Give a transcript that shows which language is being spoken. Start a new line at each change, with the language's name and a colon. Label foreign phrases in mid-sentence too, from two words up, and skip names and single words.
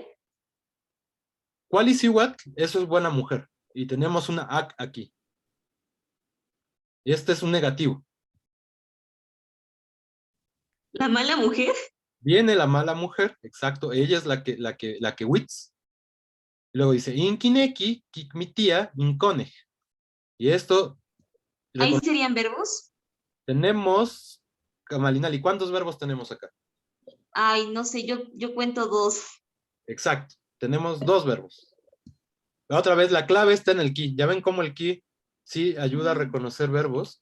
Nahuatl languages: Kwali Siwat,
Spanish: eso es buena mujer. Y tenemos una Ak aquí. Y este es un negativo. ¿La mala mujer? Viene la mala mujer, exacto, ella es la que witz. Luego dice,
Nahuatl languages: inkineki, kikmitia, inkonej.
Spanish: Y esto, ¿Ahí serían verbos? tenemos, Kamalinali, ¿cuántos verbos tenemos acá? Ay, no sé, yo cuento 2. Exacto, tenemos 2 verbos. Otra vez, la clave está en el ki. Ya ven cómo el ki sí ayuda a reconocer verbos.